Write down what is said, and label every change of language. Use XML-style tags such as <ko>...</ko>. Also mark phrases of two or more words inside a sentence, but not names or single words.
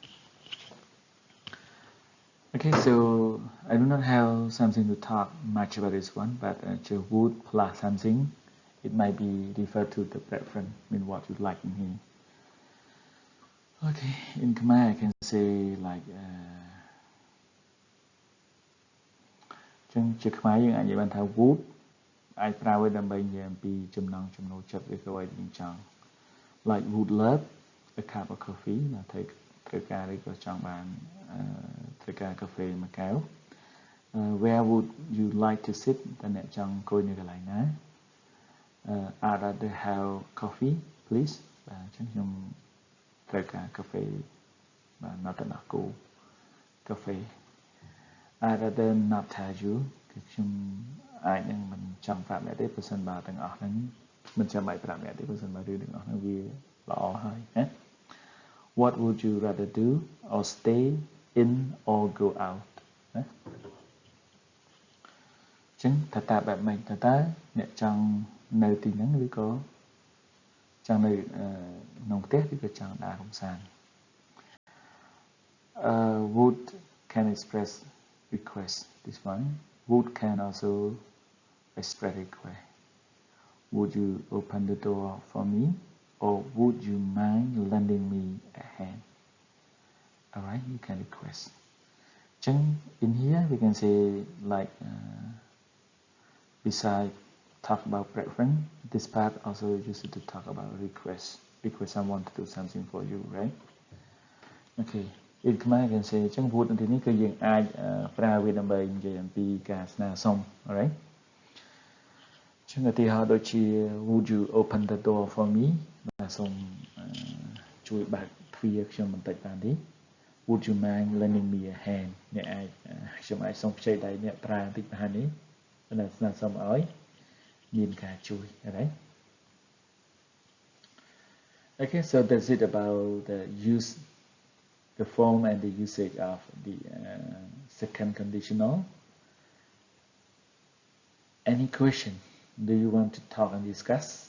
<en>Okay, so I do not have something to talk much about this one, but would plus something, it might be referred to the preference, mean what you like in here. Okay, in Khmer I can say like</en> <km>ចឹងជាខ្មែរយើងអាចនិយាយបានថា would អាចប្រើវាដើម្បីនិយាយអំពីចំណង់ចំណូលចិត្តឬក៏អ្វីដែលយើងចង់</km> <en>like would love a cup of coffee</en> <km>ណាត្រូវ ការឬក៏ចង់បានត្រូវការកាហ្វេមួយកែវ</km> <en>where would you like to sit</en> <km>តើអ្នកចង់អង្គុយនៅកន្លែង ណា</km> <en>I'd rather have coffee please</en> <km>បាទអញ្ចឹងខ្ញុំត្រូវការកាហ្វេបាទនៅតែដល់គូកាហ្វេ</km> <en>I'd rather not tell you</en> <km>គឺខ្ញុំអាចនឹងមិនចង់ប្រាប់អ្នកទេប្រសិនបើទាំងអស់ហ្នឹងមិនចាំបាច់ប្រាប់អ្នកទេប្រសិនបើរឿងទាំងអស់ហ្នឹងវាល្អហើយណា</km> <en>What would you rather do or stay in or go out</en> <km>ណា ចឹងថាតើបែបម៉េចតើអ្នកចង់នៅទីហ្នឹងឬក៏ចង់នៅក្នុងផ្ទះឬក៏ចង់ដើរកម្សាន្ត</km> <en>would can express request this one would can also express request. Would you open the door for me, or would you mind lending me a hand? Alright, you can request. In here we can say like besides talk about preference, this part also used to talk about request. Request someone to do something for you, right? Okay. In Khmer can say</en> <km>ចឹង would នៅទីនេះគឺយើងអាចប្រើវាដើម្បីនិយាយអំពីការស្នើសុំ alright ចឹងឧទាហរណ៍ដូចជា</km> <en>would you open the door for me</en> <km>បាទសូមជួយបើកទ្វារខ្ញុំបន្តិចបានទេ</km> <en>would you mind lending me a hand</en> <km>អ្នកអាចខ្ញុំអាចសូមខ្ចីដៃអ្នកប្រើបន្តិចបានទេដែលស្នើសុំឲ្យមានការជួយ</km> <en>alright okay so that's it about the use the form and the usage of the second conditional. Any question? Do you want to talk and discuss?</en>